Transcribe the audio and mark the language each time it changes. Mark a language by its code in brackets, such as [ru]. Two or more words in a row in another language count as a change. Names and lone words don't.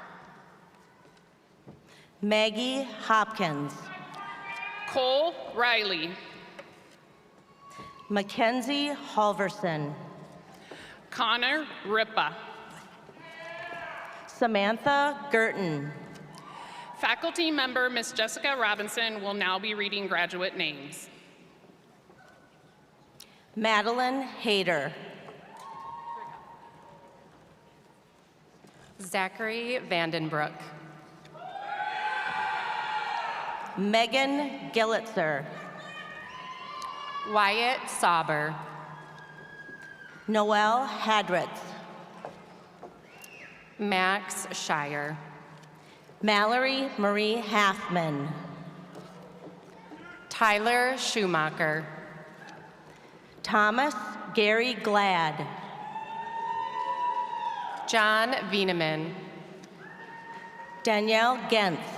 [en] Maggie Hopkins. Cole Riley. Mackenzie Halverson. Connor Ripa. Samantha Girton. Faculty member Miss Jessica Robinson will now be reading graduate names. Madeline Hayter. Zachary Vandenbroek. Megan Gillitzer. Wyatt Sauber. Noelle Hadritz. Max Shire. Mallory Marie Halfman. Tyler Schumacher. Thomas Gary Glad. John Wieneman. Danielle Gentz.